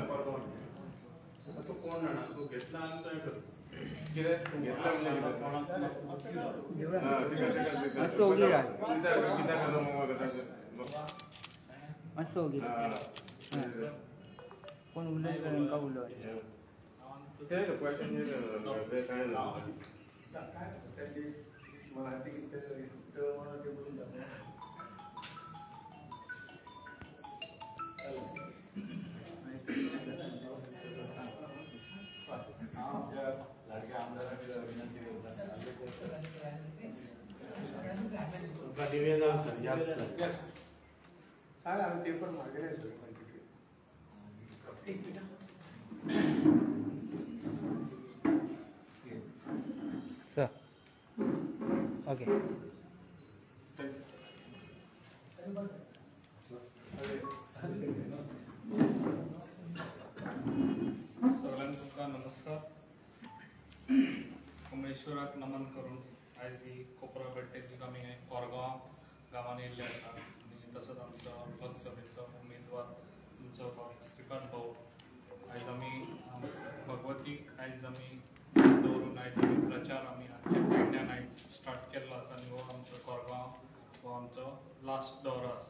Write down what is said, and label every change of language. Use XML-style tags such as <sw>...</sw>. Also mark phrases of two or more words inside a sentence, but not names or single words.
<kok>कोण जाणा तूं घेतला आनी तो कर कितें घेतला म्हणजे कोण उलयता तांकां उलय ते क्वेश्चन ते काय ना</kok> <mr>काय त्यांची मराठी किती म्हणून ते बोलून जातात लाडक्या आमदारांकडे विनंती निवेदन सर काय आम्ही पेपर मागेले</mr> <en>सर ओके</en> <kok>सगळ्यांका नमस्कार. कमळेश्वराक नमन करून आयज ही कोपरा बैठकीक आमी कोरगांव गांवांत येयल्ले आसा आनी तसोच आमचो लोकसभेचो उमेदवार आमचो श्रीकांत भाऊ आयज आमी भगवतीक आयज आमी दवरून आयज आमी प्रचार आमी पेडण्यान आयज स्टार्ट केल्लो आसा आनी हो आमचो कोरगांव हो आमचो लास्ट दौरो आसा.</kok>